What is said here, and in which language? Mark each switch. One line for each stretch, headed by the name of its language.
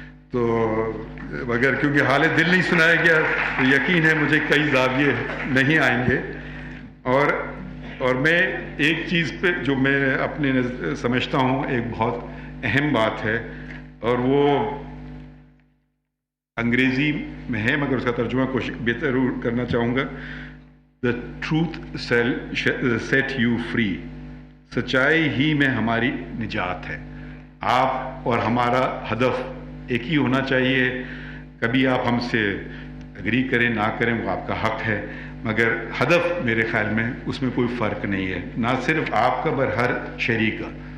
Urdu: تو مگر کیونکہ حال دل نہیں سنایا گیا تو یقین ہے مجھے کئی زاویے نہیں آئیں گے. اور میں ایک چیز پہ جو میں اپنے سمجھتا ہوں ایک بہت اہم بات ہے، اور وہ انگریزی میں ہے مگر اس کا ترجمہ کوشش بہتر کرنا چاہوں گا.
English: The truth shall set you free.
Urdu: سچائی ہی میں ہماری نجات ہے. آپ اور ہمارا ہدف ایک ہی ہونا چاہیے. کبھی آپ ہم سے اگری کریں نہ کریں وہ آپ کا حق ہے، مگر ہدف میرے خیال میں اس میں کوئی فرق نہیں ہے، نہ صرف آپ کا بل ہر شہری کا.